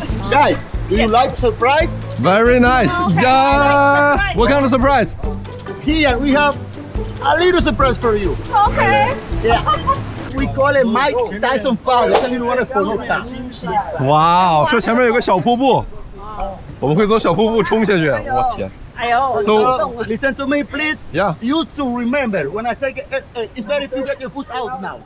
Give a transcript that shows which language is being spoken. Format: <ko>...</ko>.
<en>Guys, do you like surprise? Very nice. Yeah. What kind of surprise? Here we have a little surprise for you. Okay. Yeah. We call it Mike Tyson Fall. It's a little waterfall.</en> <zh>哇，說前面有個小瀑布，我們會從小瀑布衝下去。我天！哎呦</zh> <en>So listen to me, please. Yeah. You two remember when I say it's better if you get your foot out now.</en>